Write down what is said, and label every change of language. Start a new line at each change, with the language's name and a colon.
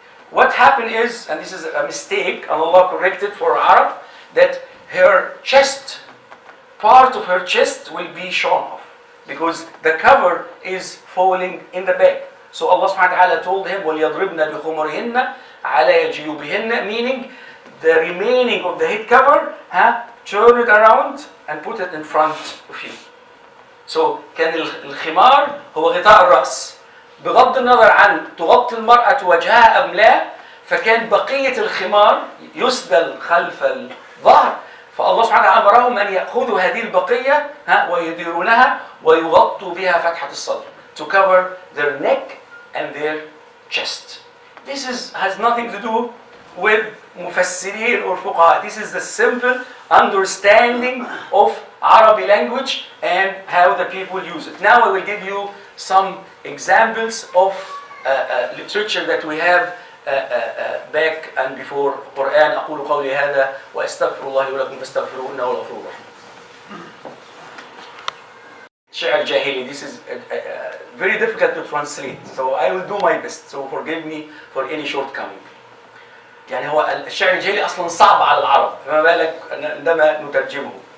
English: What happened is, and this is a mistake, and Allah corrected for Arab, that her chest, part of her chest will be shown off because the cover is falling in the back. So Allah subhanahu wa ta'ala told him,
Arabic: وَلْيَضْرِبْنَ بِخُمُرِهِنَّ عَلَى جُيُوبِهِنَّ,
English: meaning the remaining of the head cover, turn it around and put it in front of you.
Arabic: So كان الخمار هو غطاء الرأس، بغض النظر عن تغطي المرأة وجهها أم لا، فكان بقية الخمار يسدل خلف الظهر، فالله سبحانه وتعالى أمرهم أن يأخذوا هذه البقية ويديرونها ويغطوا بها فتحة الصدر
English: to cover their neck and their chest. This has nothing to do with مفسرين or فقهاء. This is the simple understanding of Arabic language and how the people use it. Now I will give you some examples of literature that we have back and before Quran.
Arabic: أقول قولي هذا وأستغفر الله ولكم فاستغفروه إنه هو الغفور الرحيم. شعر جاهلي.
English: This is very difficult to translate, so I will do my best. So forgive me for any shortcoming.
Arabic: يعني هو الشعر الجاهلي أصلاً صعب على العرب، فما بالك عندما نترجمه.